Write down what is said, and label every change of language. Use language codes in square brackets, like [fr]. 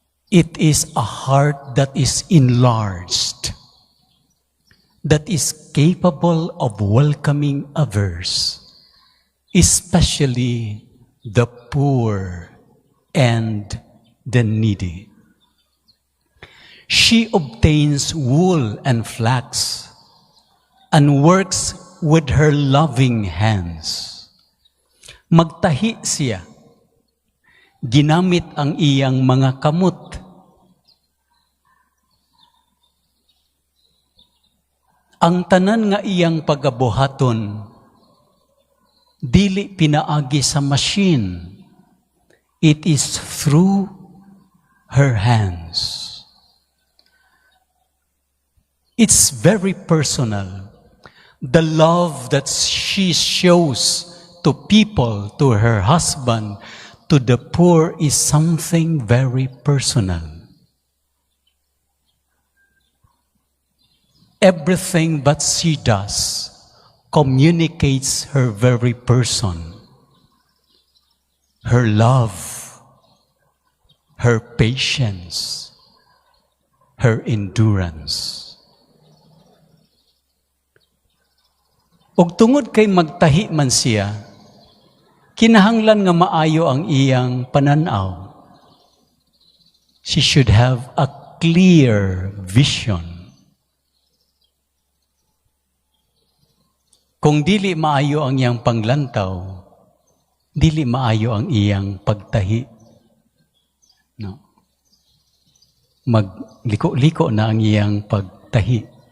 [en] It is a heart that is enlarged, that is capable of welcoming others, especially the poor and the needy. She obtains wool and flax and works with her loving hands. [ceb] Magtahi siya, ginamit ang iyang mga kamot. Ang tanan nga iyang pagabuhaton, dili pinaagi sa machine. [en] It is through her hands. It's very personal. The love that she shows to people, to her husband, to the poor is something very personal. Everything that she does communicates her very person, her love, her patience, her endurance. [ceb] Ug tungod kay magtahi man siya, kinahanglan nga maayo ang iyang pananaw. [en] She should have a clear vision. [ceb] Kung dili maayo ang iyang panglantaw, dili maayo ang iyang pagtahi. No. Magliko-liko na ang iyang pagtahi.